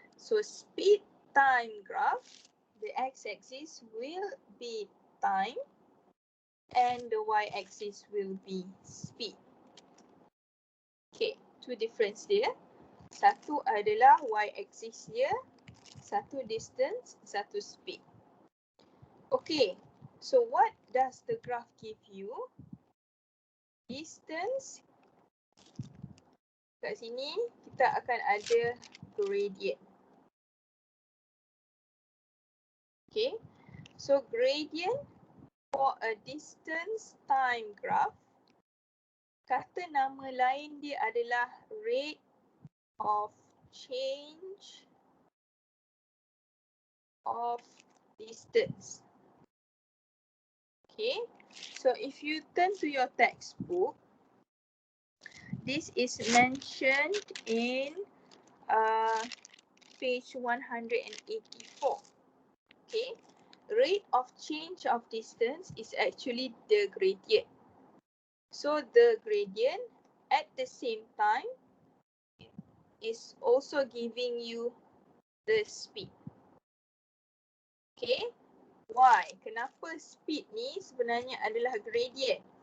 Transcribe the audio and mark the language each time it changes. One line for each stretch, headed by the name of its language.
English: So speed time graph, the x-axis will be time and the y-axis will be speed. Okay, two difference dia.
Malay: Satu adalah y-axis dia, satu distance, satu speed.
English: Okay, so what does the graph give you?
Malay: Distance. Kat sini kita akan ada gradient.
English: Okay, so gradient for a distance time graph,
Malay: kata nama lain dia adalah
English: rate of change of distance. Okay, so if you turn to your textbook, this is mentioned in page 184. Okay, rate of change of distance is actually the gradient. So the gradient at the same time is also giving you the speed. Okay, why?
Malay: Kenapa speed ni sebenarnya adalah gradient?